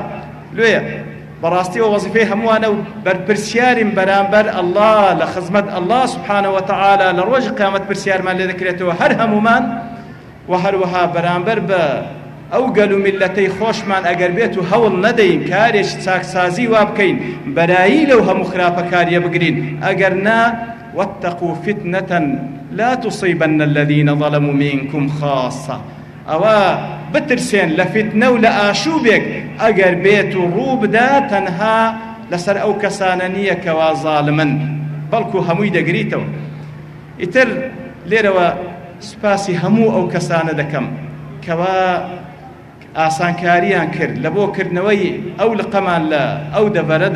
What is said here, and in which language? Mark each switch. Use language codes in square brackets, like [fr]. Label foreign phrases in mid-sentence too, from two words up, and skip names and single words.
[ckb] لۆیە بەڕاستیەوە وەزیفەی هەمووانە و بەرپرسیارین بەرامبەر ئەڵڵا لە خزمەت ئەڵڵا [ar] سوبحانەهو وتەعالا [ckb] لە ڕۆژی قیامەت پرسیارمان لێ دەکرێتەوە هەر هەمومان، و هەروەها بەرامبەر بە ئەو گەل و میلەتەی خۆشمان ئەگەر بێت و هەوڵ نەدەین کارێکی چاکسازی وا بکەین بەرایی لەو هەموو خراپە کاریە بگرین، ئەگەر نا [ar] واتقوا فتنة لا تصيبن الذين ظلموا منكم خاصة. [ckb] ئەوە بترسێن لە فتنە و لە ئاشوبێک ئەگەر بێت و ڕوو بدا تەنها لەسەر ئەو کەسانە نییە کەوا زاڵمن، بەڵکو هەمووی دەگریتەوە. ئیتر لێرەوە سوپاسی هەموو ئەو کەسانە دەکەم کەوا ئاسانکاریان کرد لە بۆ کردنەوەی ئەو لقەمان لە ئەو دەبەرەدا،